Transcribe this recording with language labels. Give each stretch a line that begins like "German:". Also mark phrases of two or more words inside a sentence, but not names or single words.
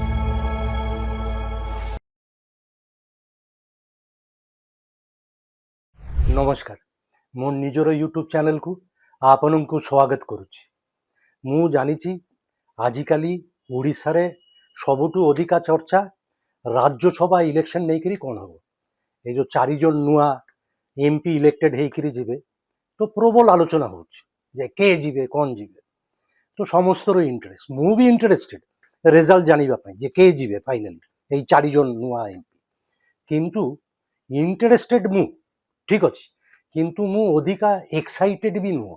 Odia: ନମସ୍କାର, ମୋ ନିଜର ୟୁଟ୍ୟୁବ୍ ଚ୍ୟାନେଲକୁ ଆପଣଙ୍କୁ ସ୍ୱାଗତ କରୁଛି। ମୁଁ ଜାଣିଛି ଆଜିକାଲି ଓଡ଼ିଶାରେ ସବୁଠୁ ଅଧିକା ଚର୍ଚ୍ଚା ରାଜ୍ୟସଭା ଇଲେକ୍ସନ୍ ନେଇକରି କ'ଣ ହେବ। ଏଇ ଯେ 4 ଜଣ ନୂଆ MP ଇଲେକ୍ଟେଡ୍ ହେଇକରି ଯିବେ, ତ ପ୍ରବଳ ଆଲୋଚନା ହେଉଛି ଯେ କେ ଯିବେ, କ'ଣ ଯିବେ। ତ ସମସ୍ତର ଇଣ୍ଟରେଷ୍ଟ, ମୁଁ ବି
English: interested result
Odia: ଜାଣିବା ପାଇଁ ଯେ କେ ଯିବେ ଫାଇନାଲି ଏଇ 4 ଜଣ ନୂଆ MP। କିନ୍ତୁ ଇଣ୍ଟରେଷ୍ଟେଡ୍ ମୁଁ ଠିକ୍ ଅଛି, କିନ୍ତୁ ମୁଁ ଅଧିକା ଏକ୍ସାଇଟେଡ୍ ବି ନୁହଁ।